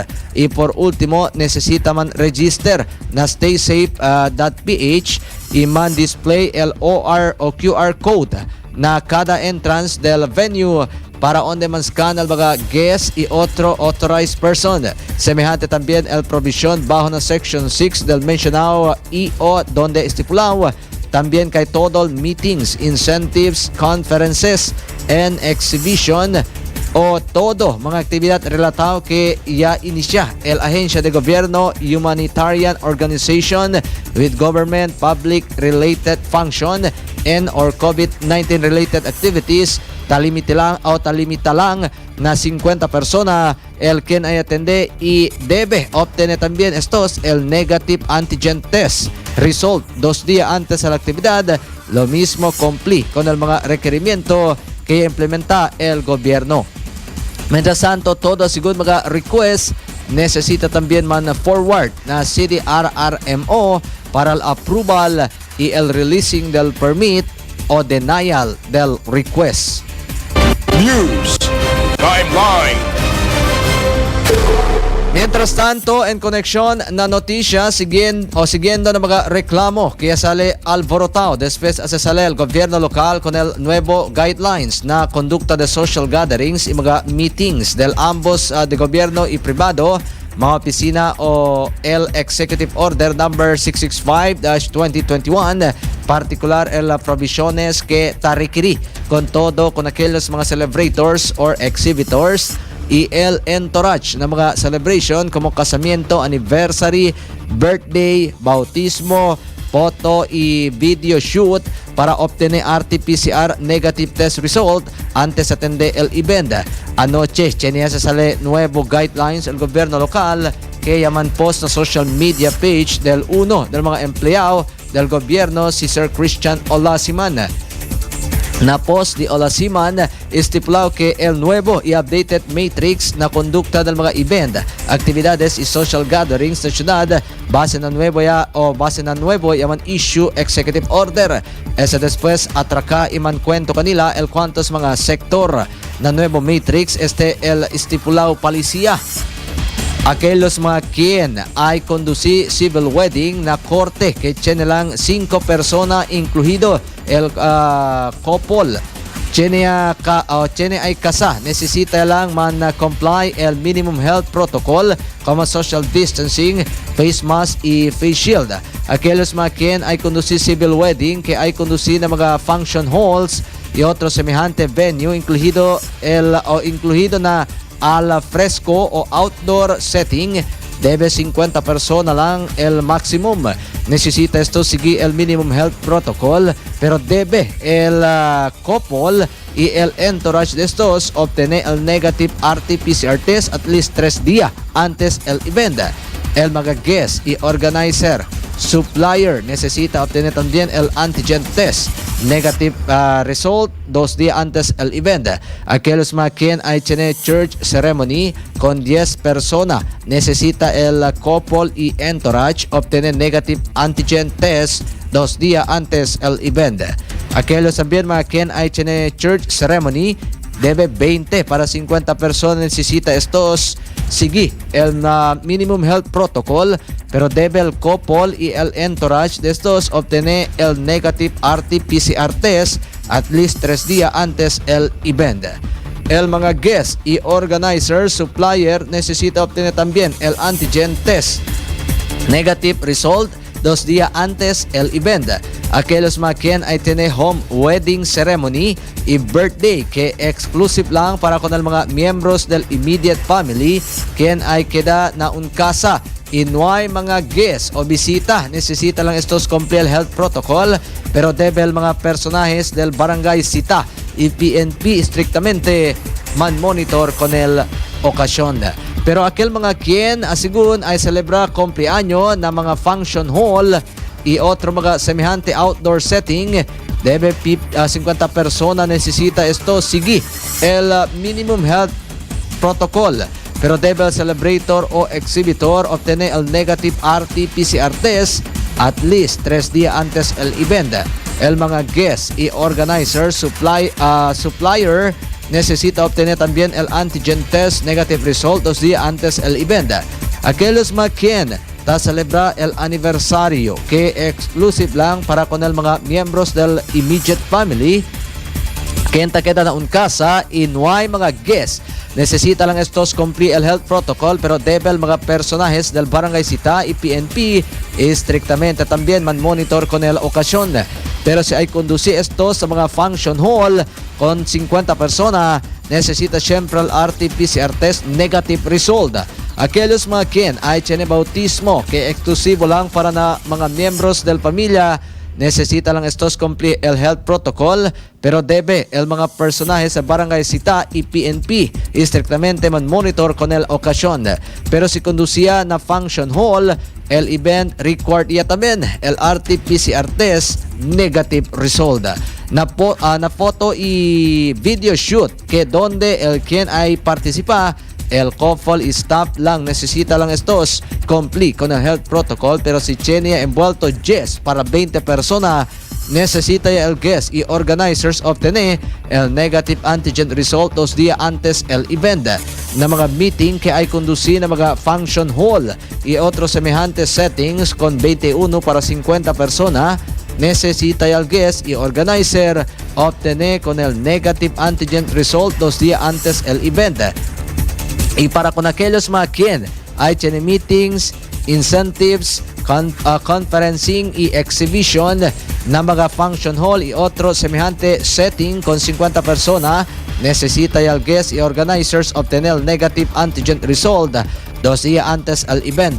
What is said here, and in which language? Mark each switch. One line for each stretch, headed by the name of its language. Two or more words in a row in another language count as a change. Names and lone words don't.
Chavacano: Y por último, necesita man register na staysafe.ph y man display el OR o
English: QR code
Chavacano: na kada entrance del venue para onde man scan el mga guest y otro
English: authorized person.
Chavacano: Semejante también el provisión bajo na Section 6 del mencionado EO donde estipulado también kay todo meetings,
English: incentives, conferences, and exhibition
Chavacano: o todo mga aktibidad relatado que ya inicia el Agencia de Gobierno
English: Humanitarian Organization with Government Public Related Function and or COVID-19 related activities
Chavacano: talimita lang na 50 persona el quien ay atende y debe obtener también estos el
English: negative antigen test result
Chavacano: 2 días antes de la actividad. Lo mismo cumplí con el mga requerimiento que implementa el gobierno. Mientras tanto, todo según mga request necesita también man forward na City RRMO para el approval y el releasing del permit o denial del request.
English: News Timeline.
Chavacano: Mientras tanto, en koneksyon na notisya, siguiendo ng mga reklamo kaya sale alborotao después a se sale el gobierno local con el nuevo guidelines na conducta de
English: social gatherings
Chavacano: y mga meetings del ambos de gobierno y privado, mga opisina o el
English: Executive Order number
Chavacano: 665-2021, particular el provisiones que tarikiri con todo con aquellos mga
English: celebrators or exhibitors
Chavacano: y el entourage na mga celebration como casamiento,
English: anniversary, birthday,
Chavacano: bautismo, photo y
English: video shoot
Chavacano: para obtener
English: RT-PCR negative test result
Chavacano: antes atende el event. Anoche, tenía se sale nuevo guidelines el gobierno local que llaman post na
English: social media page
Chavacano: del uno del mga empleyado del gobierno, si Sir Christian Olasiman. Na post di Olasiman, estipulado que el nuevo y
English: updated matrix
Chavacano: na conducta del mga event, actividades y
English: social gatherings
Chavacano: na syudad base na nuevo yaman issue executive order. Esa después atraka iman kwento kanila el cuantos mga sektor na nuevo matrix el estipulado policía. Aquellos mga quien ay conduci
English: civil wedding
Chavacano: na korte que tiene lang 5 persona incluido el couple. Tiene ay casa, necesita lang man comply el
English: minimum health protocol
Chavacano: como
English: social distancing, face mask
Chavacano: y
English: face shield.
Chavacano: Aquellos mga quien ay conduci
English: civil wedding
Chavacano: que ay conduci na mga
English: function halls
Chavacano: y otro semejante venue incluido na al fresco o
English: outdoor setting,
Chavacano: debe 50 personas lang el maximum. Necesita esto seguir el
English: minimum health protocol,
Chavacano: pero debe el couple y el entourage de estos obtener el
English: negative RT-PCR test at least
Chavacano: 3 días antes el event. El mga guest y
English: organizer supplier
Chavacano: necesita obtener también el
English: antigen test negative result
Chavacano: 2 días antes el event. Aquellos mga quien ay tiene
English: church ceremony
Chavacano: con 10 personas necesita el couple y entourage obtener
English: negative antigen test
Chavacano: 2 días antes el event. Aquellos también mga quien ay tiene
English: church ceremony
Chavacano: debe 20 para 50 personas necesita estos seguir el
English: minimum health protocol,
Chavacano: pero debe el couple y el entourage de estos obtener el
English: negative RT-PCR test at least
Chavacano: 3 días antes el event. El mga guest y
English: organizer supplier
Chavacano: necesita obtener también el
English: antigen test negative result
Chavacano: 2 días antes el event. Aquellos mga quien ay tiene
English: home wedding ceremony
Chavacano: y birthday que exclusive lang para con el mga miembros del
English: immediate family
Chavacano: quien ay queda na un casa y no hay mga guests o visita, necesita lang estos cumplir el
English: health protocol,
Chavacano: pero debe el mga personajes del barangay Sita y PNP estrictamente man monitor con el okasyon. Pero aquel mga quien asigun ay celebra cumpleaños na mga
English: function hall
Chavacano: y otro mga semejante
English: outdoor setting,
Chavacano: debe 50 personas necesita esto seguir el
English: minimum health protocol,
Chavacano: pero debe el celebrator o exhibitor obtener el
English: negative RT-PCR test at least
Chavacano: 3 días antes el event. El mga guest y
English: organizer supplier
Chavacano: necesita obtener también el
English: antigen test negative result
Chavacano: 2 días antes el event. Aquellos mga quien celebra el aniversario que exclusive lang para con el mga miembros del
English: immediate family
Chavacano: quien queda na un casa y no hay mga guests, necesita lang estos cumplir el
English: health protocol,
Chavacano: pero debe el mga personajes del barangay Sita y PNP estrictamente también man monitor con el ocasión. Pero si hay conducir estos sa mga
English: function hall
Chavacano: con 50 personas, necesita siempre el
English: RT-PCR test negative result.
Chavacano: Aquellos mga quien ay tiene bautismo que exclusivo lang para na mga miembros del familia, necesita lang estos cumplir el
English: health protocol,
Chavacano: pero debe el mga personajes sa barangay Sita y PNP estrictamente man monitor con el ocasión. Pero si conducía na
English: function hall,
Chavacano: el event required ya también el
English: RT-PCR test negative result.
Chavacano: Na foto y
English: video shoot
Chavacano: que donde el quien ay participa, el couple y staff lang necesita lang estos complete con el
English: health protocol,
Chavacano: pero si tiene envuelto yes para 20 personas necesita el guest y organizers obtener el
English: negative antigen result
Chavacano: 2 días antes el event. Na mga meeting que ay conducir na mga
English: function hall
Chavacano: y otros semejantes settings con 21 para 50 personas, necesita el guest y organizer obtener con el
English: negative antigen result
Chavacano: 2 días antes el event. Y para con aquellos mga quien hay tiene meetings,
English: incentives, conferencing
Chavacano: y exhibition na mga
English: function hall
Chavacano: y otro semejante setting con 50 personas, necesita el guest y organizers obtener el
English: negative antigen result
Chavacano: 2 días antes al event.